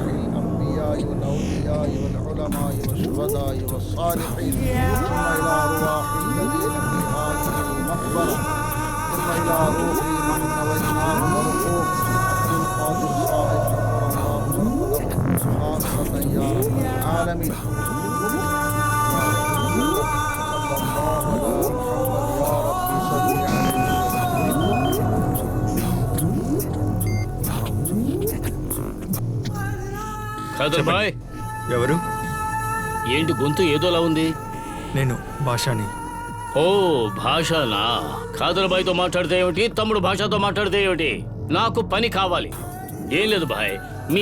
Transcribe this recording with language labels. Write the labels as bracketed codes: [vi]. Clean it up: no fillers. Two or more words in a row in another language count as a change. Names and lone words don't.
[ar] الأنبياء والأولياء والعلماء والشهداء والصالحين ثم إلى أرواح الذين في هذه المقبرة ثم إلى روح من نويناه مرحوم القادر صاحب شكر الله خاصة يا رب العالمين صلى الله على محمد يا رب صل [te] ఖాదర్ బాయ్ ఎవరు ఏంటి గొంతు ఏదోలా ఉంది నేను భాషాని ఓ భాషనా ఖాదర్ బాయ్తో మాట్లాడితే ఏమిటి తమ్ముడు భాషతో మాట్లాడితే ఏమిటి నాకు పని కావాలి ఏం లేదు బాయ్ మీ